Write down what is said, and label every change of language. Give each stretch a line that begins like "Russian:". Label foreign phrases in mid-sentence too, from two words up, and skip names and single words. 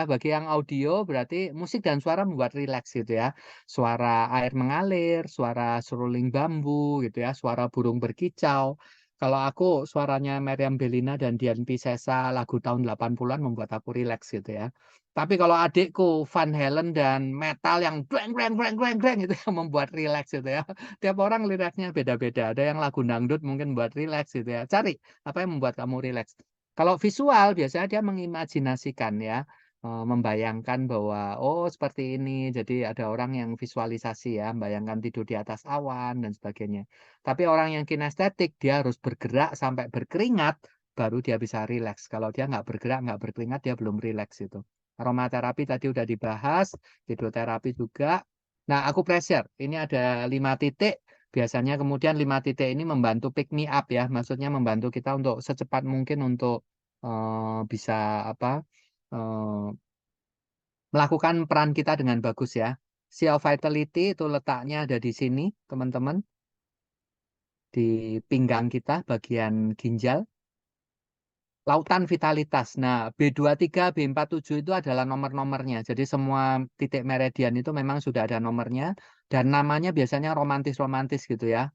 Indonesian: Bagi yang audio berarti musik dan suara membuat rileks gitu ya. Suara air mengalir, suara seruling bambu gitu ya, suara burung berkicau. Kalau aku suaranya Meriam Bellina dan Dian Piscesa lagu tahun 80-an membuat aku rileks gitu ya. Tapi kalau adikku Van Halen dan metal yang breng breng breng breng breng itu yang membuat rileks gitu ya. Tiap orang liriknya beda-beda. Ada yang lagu dangdut mungkin buat rileks gitu ya. Cari apa yang membuat kamu rileks. Kalau visual biasanya dia mengimajinasikan ya, membayangkan bahwa oh seperti ini. Jadi ada orang yang visualisasi ya, membayangkan tidur di atas awan dan sebagainya. Tapi orang yang kinestetik dia harus bergerak sampai berkeringat baru dia bisa rileks. Kalau dia nggak bergerak, nggak berkeringat dia belum rileks itu. Aromaterapi tadi udah dibahas, hidroterapi juga. Nah, aku pressure. Ini ada 5 titik. Biasanya kemudian 5 titik ini membantu
English: pick me up
Indonesian: ya. Maksudnya membantu kita untuk secepat mungkin untuk bisa melakukan peran kita dengan bagus ya.
English: Sea of Vitality
Indonesian: itu letaknya ada di sini, teman-teman. Di pinggang kita, bagian ginjal. Lautan vitalitas. Nah, B23, B47 itu adalah nomor-nomornya. Jadi semua titik meridian itu memang sudah ada nomornya. Dan namanya biasanya romantis-romantis gitu ya.